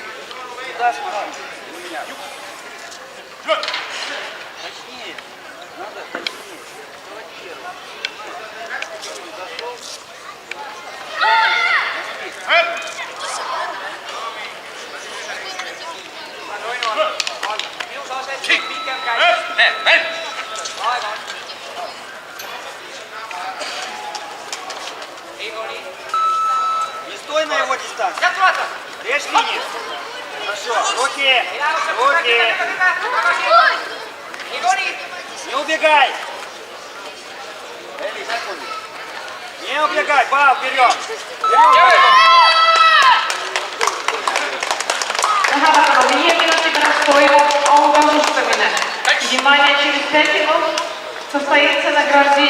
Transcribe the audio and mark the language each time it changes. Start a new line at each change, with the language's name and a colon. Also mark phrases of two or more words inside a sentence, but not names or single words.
Russian: Туда смотри. У меня. Точнее. Надо точнее.
Estonian: Minus aset, pikem käib. Aega on. Igori.
Russian: Не стой на его дистанции.
Estonian: Sealt ulatad!
Russian: Режь линию. Хорошо. Руки. Руки. Igori! Не убегай. Эли, секунду. Не убегай. Бал, вперед.
Estonian: Tähelepanu, 5 minuti pärast toimub autasustamine.
Russian: Внимание, через 5 минут состоится награждение.